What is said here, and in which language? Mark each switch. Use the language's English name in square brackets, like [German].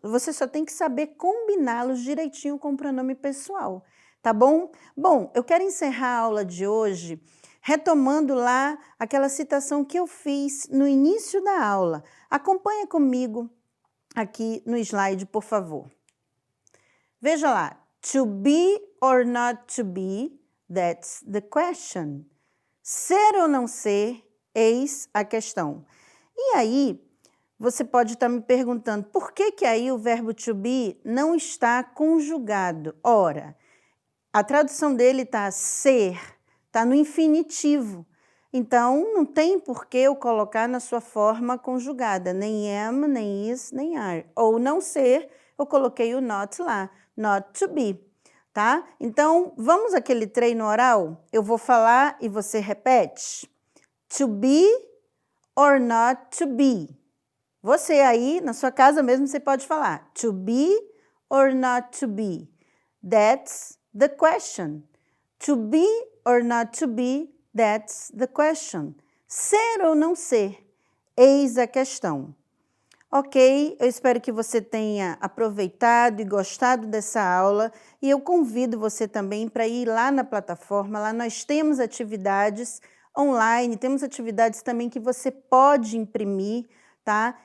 [Portuguese] Você só tem que saber combiná-los direitinho com o pronome pessoal. Tá bom? Bom, eu quero encerrar a aula de hoje retomando lá aquela citação que eu fiz no início da aula. Acompanha comigo aqui no slide, por favor. Veja lá. [English] To be or not to be, that's the question. [Portuguese] Ser ou não ser, eis a questão. E aí, você pode estar me perguntando, por que aí o verbo to be não está conjugado? Ora, a tradução dele está ser, está no infinitivo. Então, não tem por que eu colocar na sua forma conjugada, nem am, nem is, nem are. Ou não ser, eu coloquei o not lá, not to be, tá? Então, vamos àquele treino oral? Eu vou falar e você repete. [English] To be or not to be. [Portuguese] Você aí, na sua casa mesmo, você pode falar. [English] To be or not to be. That's the question. To be or not to be, that's the question. [Portuguese] Ser ou não ser, eis a questão. Ok, eu espero que você tenha aproveitado e gostado dessa aula e eu convido você também para ir lá na plataforma, lá nós temos atividades online, temos atividades também que você pode imprimir, tá?